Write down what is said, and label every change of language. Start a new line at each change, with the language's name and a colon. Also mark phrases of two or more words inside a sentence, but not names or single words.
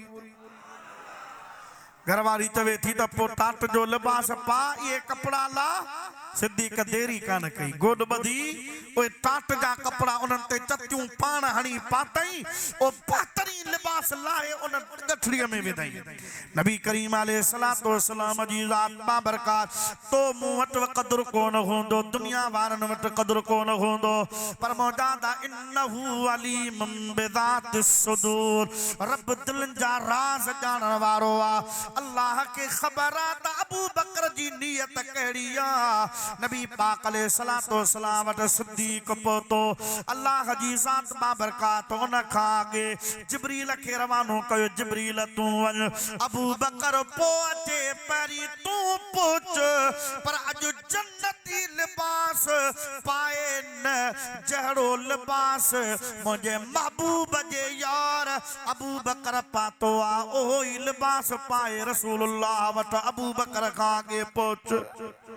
Sindhi: घरवारी चवे थी त पोइ टाट जो लिबास पा इहे कपिड़ा ला सिद्दीक देरी कान कई गोॾ ॿधी उहे टाट जा कपिड़ा उन्हनि ते चतियूं पाण हणी पातई ओ बहितरीन लिबास लाहे उन गठड़ीअ में विधई नबी करीम
Arabic: عليه الصلاة والسلام
Sindhi: जी ज़ात बाबरकात तो मूं वटि क़दुरु कोन हूंदो दुनिया वारनि वटि क़दुरु कोन हूंदो पर मौजादा इन्नहु
Arabic: عليم بذات الصدور
Sindhi: रब दिलनि जा राज़ ॼाणण वारो आहे अल्लाह के ख़बर आहे त अबू बकर जी नियत कहिड़ी आहे नबी पाक
Arabic: عليه الصلاة والسلام
Sindhi: वटि सिद्दीक पहुतो अल्लाह जी ज़ात बाबरकात उन खां अॻे जिब्रील खे रवानो कयो जिब्रील तूं वञ अबू बकर पोइ अचे पहिरीं तूं पहुच पर अॼु जन्नती लिबास पाए न जहिड़ो लिबास मुंहिंजे महबूब जे यार अबू बकर पातो आहे उहो ई लिबास पाए रसूलुल्लाह वटि अबू बकर खां अॻे पहुच